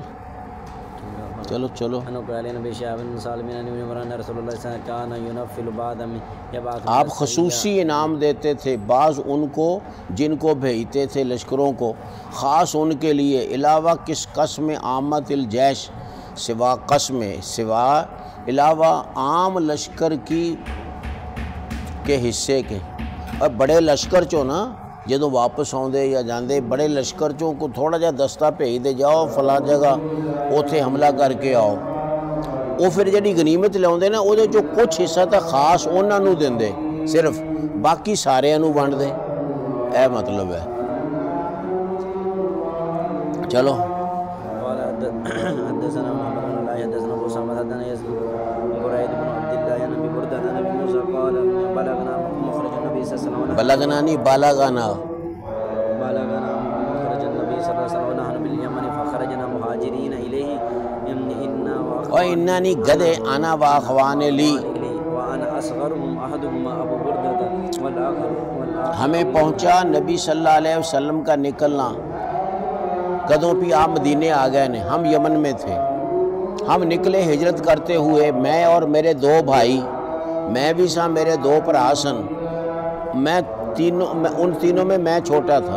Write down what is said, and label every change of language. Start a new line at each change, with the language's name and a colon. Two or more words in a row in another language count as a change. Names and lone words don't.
Urdu: چلو آپ خصوصی انعام دیتے تھے بعض ان کو جن کو بھیجتے تھے لشکروں کو، خاص ان کے لیے، علاوہ کس قسم
Arabic: عامت الجیش،
Urdu: سوا قسم، سوا علاوہ عام لشکر کی کے حصے کے۔
Punjabi: اور بڑے لشکر چوں نا جدو واپس آندے یا جاندے بڑے لشکر چوں کو تھوڑا جا دستہ بھیج دے جاؤ فلاں جگہ اوتھے حملہ کر کے آؤ، وہ پھر جڑی غنیمت لیاوندے نا وہ جو کچھ حصہ تھا خاص انہاں نوں دیندے، صرف باقی ساریاں نوں ونڈ دے، اے مطلب ہے۔ چلو
Arabic: حدثنا محمد بن الله حدثنا ابو اسامه حدثنا يزيد بريد بن عبد الله عن ابي برده عن ابي موسى قال بلغنا مخرج النبي صلى الله عليه وسلم بلغنا نہیں بالغنا مخرج النبي صلى الله عليه وسلم ونحن باليمن فخرجنا مهاجرين اليه وانني گدے انا واخوان لی وانا اصغرهم احدهما ابو برده والاخر
Urdu: ہمیں پہنچا نبی صلی اللہ علیہ وسلم کا نکلنا،
Punjabi: کدوں بھی آپ مدینے آ گئے نے،
Urdu: ہم یمن میں تھے، ہم نکلے ہجرت کرتے ہوئے، میں اور میرے 2 بھائی،
Punjabi: میں بھی سا میرے 2 بھرا سن،
Urdu: ان تینوں میں میں چھوٹا تھا۔